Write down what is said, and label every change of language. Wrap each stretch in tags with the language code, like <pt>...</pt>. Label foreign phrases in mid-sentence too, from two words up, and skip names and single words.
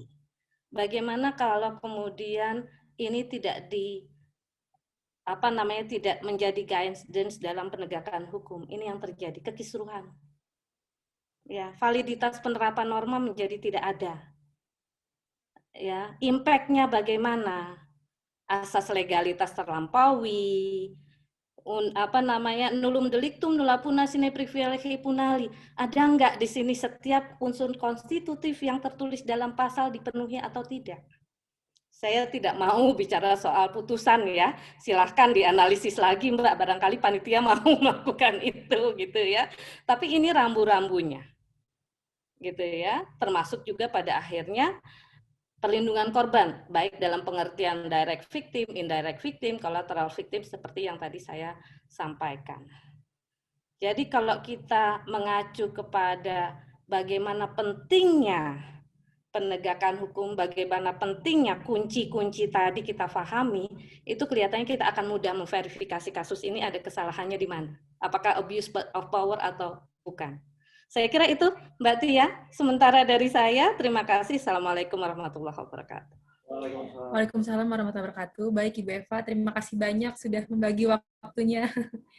<id>Bagaimana kalau kemudian ini tidak tidak menjadi guidance dalam penegakan hukum? Ini yang terjadi, kekisruhan. Ya, validitas penerapan norma menjadi tidak ada. ya, impact-nya bagaimana? Asas legalitas terlampaui,</id> <la>nullum delictum nulla puna sine privilegi punali.</la> <id>Ada nggak di sini setiap unsur konstitutif yang tertulis dalam pasal dipenuhi atau tidak? Saya tidak mau bicara soal putusan ya, silahkan dianalisis lagi Mbak, barangkali panitia mau melakukan itu gitu ya. Tapi ini rambu-rambunya, gitu ya. Termasuk juga pada akhirnya perlindungan korban, baik dalam pengertian</id> <en>direct victim, indirect victim, collateral victim</en> <id>seperti yang tadi saya sampaikan. Jadi kalau kita mengacu kepada bagaimana pentingnya penegakan hukum, bagaimana pentingnya kunci-kunci tadi kita pahami, itu kelihatannya kita akan mudah memverifikasi kasus ini ada kesalahannya di mana. Apakah</id> <en>abuse of power</en> <id>atau bukan. Saya kira itu Mbak Tia, sementara dari saya, terima kasih.</id> <ar>السلام عليكم ورحمة الله وبركاته. وعليكم السلام ورحمة الله وبركاته.</ar> <id>Baik Ibu Eva, terima kasih banyak sudah membagi waktunya.</id>